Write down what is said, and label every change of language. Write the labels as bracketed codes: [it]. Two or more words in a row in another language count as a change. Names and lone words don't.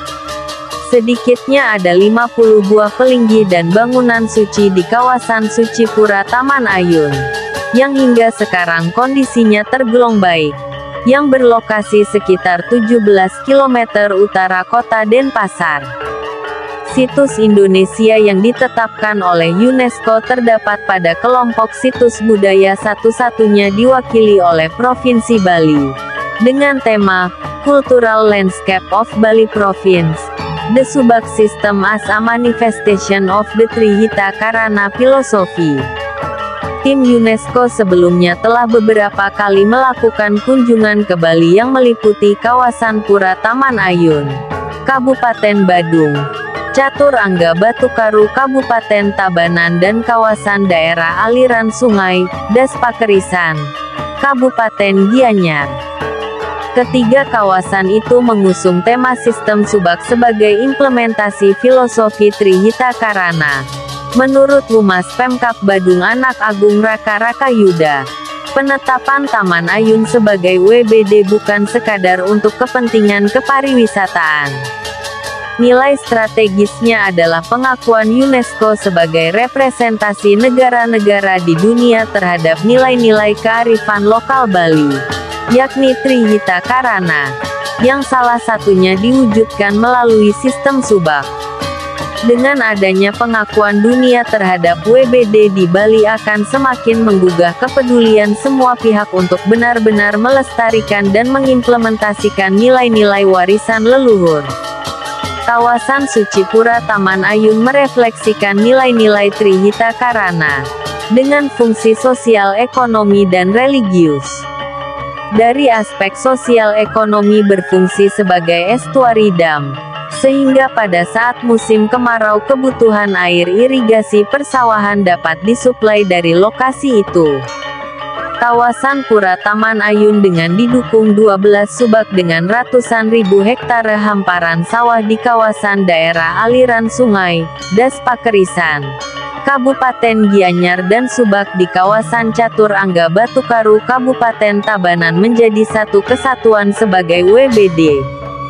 [id] Sedikitnya ada 50 buah pelinggi dan bangunan suci di kawasan Suci Pura Taman Ayun, yang hingga sekarang kondisinya tergolong baik, yang berlokasi sekitar 17 km utara kota Denpasar. Situs Indonesia yang ditetapkan oleh UNESCO terdapat pada kelompok situs budaya, satu-satunya diwakili oleh Provinsi Bali, dengan tema Cultural Landscape of Bali Province. [en] The Subak System as a Manifestation of the Trihita Karana Philosophy. [id] Tim UNESCO sebelumnya telah beberapa kali melakukan kunjungan ke Bali yang meliputi kawasan Pura Taman Ayun, Kabupaten Badung, Catur Angga Batukaru Kabupaten Tabanan, dan kawasan daerah aliran sungai, Das Pakerisan, Kabupaten Gianyar. Ketiga kawasan itu mengusung tema sistem Subak sebagai implementasi filosofi Trihita Karana. Menurut Humas Pemkab Badung Anak Agung Raka Rakayuda, penetapan Taman Ayun sebagai WBD bukan sekadar untuk kepentingan kepariwisataan. Nilai strategisnya adalah pengakuan UNESCO sebagai representasi negara-negara di dunia terhadap nilai-nilai kearifan lokal Bali, yakni Trihita Karana, yang salah satunya diwujudkan melalui sistem Subak. Dengan adanya pengakuan dunia terhadap WBD di Bali akan semakin menggugah kepedulian semua pihak untuk benar-benar melestarikan dan mengimplementasikan nilai-nilai warisan leluhur. Kawasan Suci Pura Taman Ayun merefleksikan nilai-nilai Trihita Karana, dengan fungsi sosial, ekonomi dan religius. Dari aspek sosial ekonomi berfungsi sebagai estuari dam, sehingga pada saat musim kemarau kebutuhan air irigasi persawahan dapat disuplai dari lokasi itu. Kawasan Pura Taman Ayun dengan didukung 12 subak dengan ratusan ribu hektare hamparan sawah di kawasan daerah aliran sungai, Das Pakerisan, Kabupaten Gianyar, dan subak di kawasan Catur Angga Batukaru Kabupaten Tabanan menjadi satu kesatuan sebagai WBD.